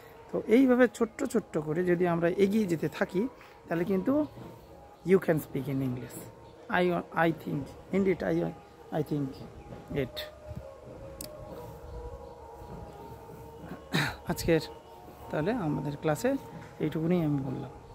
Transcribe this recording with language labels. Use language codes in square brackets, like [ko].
[bn] তো এইভাবে ছোট্ট ছোট্ট করে যদি আমরা এগিয়ে যেতে থাকি, তাহলে কিন্তু [en] you can speak in English. I think indeed I think it. [bn] আজকের তাহলে আমাদের ক্লাসে এইটুকুনি আমি বললাম।